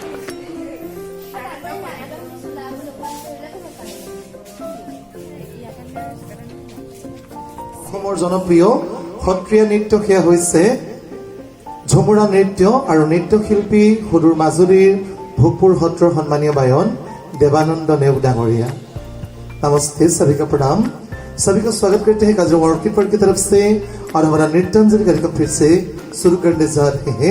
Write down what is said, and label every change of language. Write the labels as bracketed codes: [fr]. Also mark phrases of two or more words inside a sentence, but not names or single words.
[as] অসমৰ জনপ্ৰিয় সত্ৰীয়া নৃত্য সেয়া হৈছে ঝুমুৰা নৃত্য আৰু নৃত্যশিল্পী সুদূৰ মাজুলীৰ ভোগপুৰ সত্ৰৰ সন্মানীয় বায়ন देवानंद नेव डांगोरिया। [hi] नमस्ते, सभी का प्रणाम। सभी का स्वागत करते हैं काजीरंगा ऑर्किड पार्क की तरफ से और हमारा नृत्यांजलि कार्यक्रम फिर से शुरू करने जा रहे हैं।